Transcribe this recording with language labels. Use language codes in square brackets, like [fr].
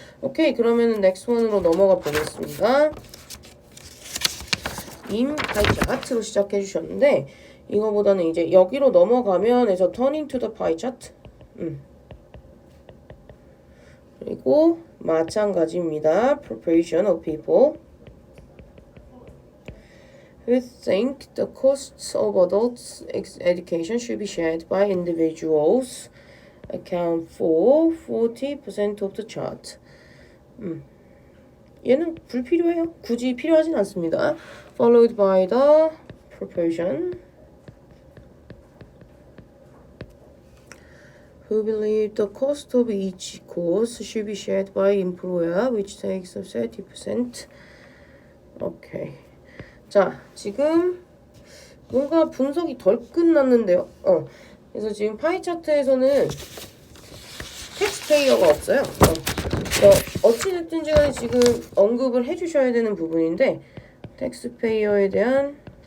[ko] 오케이, 그러면 [en] next one [ko] 으로 넘어가 보겠습니다. [en] in pie chart [ko] 로 시작해 주셨는데 이거보다는 이제 여기로 넘어가면 해서 [en] turning to the pie chart [ko] 그리고 마찬가지입니다. [en] proportion of people who think the costs of adults education should be shared by individuals account for 40% of the chart. [ko] 얘는 불필요해요. 굳이 필요하진 않습니다. [en] Followed by the proportion who believe the cost of each course should be shared by employer, which takes up 30%. [ko] 오케이. 자, 지금 뭔가 분석이 덜 끝났는데요. 그래서 지금 파이 차트에서는 텍스페이어가 없어요. 어찌됐든지 간에 지금 언급을 해주셔야 되는 부분인데 텍스페이어에 대한